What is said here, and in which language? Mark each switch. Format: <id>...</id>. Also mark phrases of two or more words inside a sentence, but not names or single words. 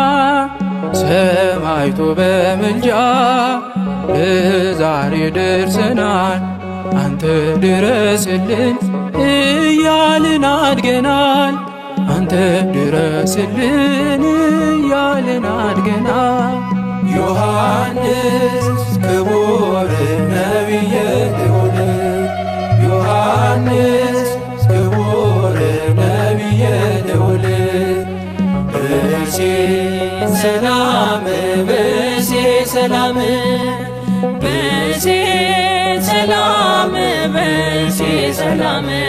<am>ሰማዕቱ በምልጃ ለዛሬ ደርሰናል። አንተ ድረስልን እያልን አድገናል። አንተ ድረስልን እያልን አድገናል።</am> <gez>ዮሐንስ ክቡር ነቢየ ልዑል ዮሐንስ ክቡር ነቢየ ልዑል ብእሴ ሰላም ብእሴ ሰላም ብእሴ ሰላም ብእሴ ሰላም</gez>